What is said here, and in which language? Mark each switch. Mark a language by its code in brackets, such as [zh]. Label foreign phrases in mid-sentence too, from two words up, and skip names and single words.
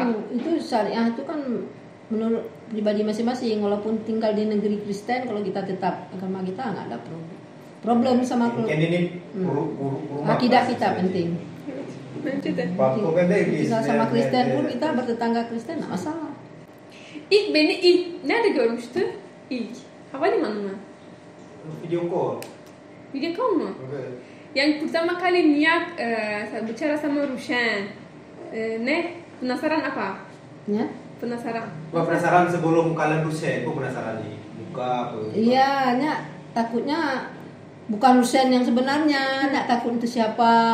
[id] Itu syariah itu kan menurut pribadi masing-masing. Walaupun tinggal di negeri Kristen, kalau kita tetap agama kita nggak ada problem sama akidah kita penting. Tinggal sama Kristen pun kita bertetangga Kristen nggak masalah. [tr] Beni nerede görmüştü? İlk havalimanı mı? [en] Video call. Video call [tr] mu? [en] Okay. [id] Yang pertama kali Niat bicara sama Rushan, penasaran apa? Ya? Penasaran sebelum kalian Rusen, aku penasaran nih buka apa? Iya, takutnya bukan Rusen yang sebenarnya, takut itu siapa?